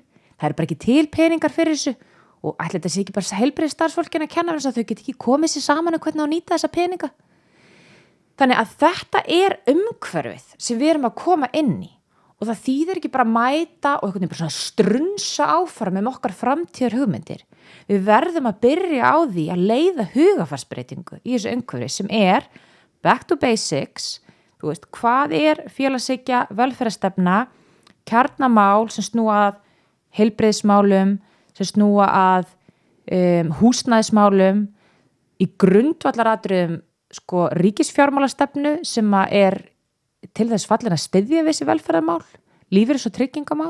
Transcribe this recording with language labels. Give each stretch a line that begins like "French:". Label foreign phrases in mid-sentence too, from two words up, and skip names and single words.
Icelandic: Það bara ekki til peningar fyrir þessu og ætli þetta sé ekki bara heilbrigðisstarfsfólkinu að kenna þess að þau get ekki komið sér saman hvernig á að nýta þessa peninga. Þannig að þetta umhverfið sem við erum að koma inn í og það þýðir ekki bara að mæta og einhvern veginn bara svona strunsa áfram með okkar framtíðar hugmyndir. Við verðum að byrja á því að leiða hugafarsbreytingu í þessu umhverfi sem
English: back to basics,
Icelandic: þú veist, hvað félagshyggja, velferðarstefna, kjarnamál sem snúa að heilbrigðismálum, sem snúa að húsnæðismálum í grundvallaratriðum ríkisfjármálastefnu sem til þess fallin að styðja við þessi velferðarmál, lífeyris- og tryggingamál.